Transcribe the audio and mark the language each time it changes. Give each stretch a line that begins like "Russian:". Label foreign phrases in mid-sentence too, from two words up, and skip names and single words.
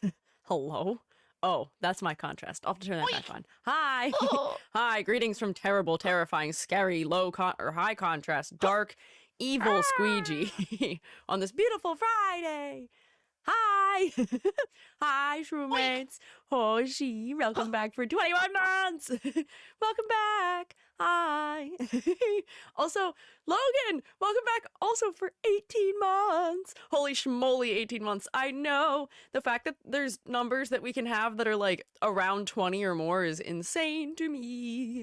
English: Hello? Oh, that's my contrast. I'll have to turn that back on. Hi. Hi. Greetings from terrible, terrifying, scary, high contrast, dark, evil Squiiji on this beautiful Friday. Hi. Hi, shroommates. Hoshi, welcome back for 21 months. Welcome back. Hi. Also, Logan, welcome back also for 18 months. Holy schmoly, 18 months. I know the fact that there's numbers that we can have that are like around 20 or more is insane to me.